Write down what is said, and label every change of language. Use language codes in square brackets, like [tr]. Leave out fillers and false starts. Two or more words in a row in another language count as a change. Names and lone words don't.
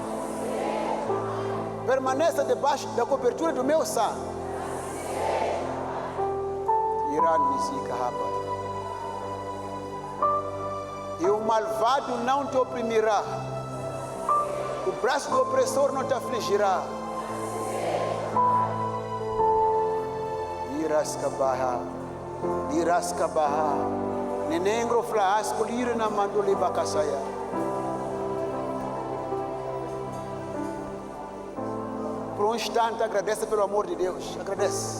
[pt] Permaneça debaixo da cobertura do meu sangue. Irá nisika rapa. E o malvado não te oprimirá, o braço do opressor não te afligirá. Iraskabaha, nenengro flasco lira na manduli bakasaya. Por um instante agradece pelo amor de Deus, agradece.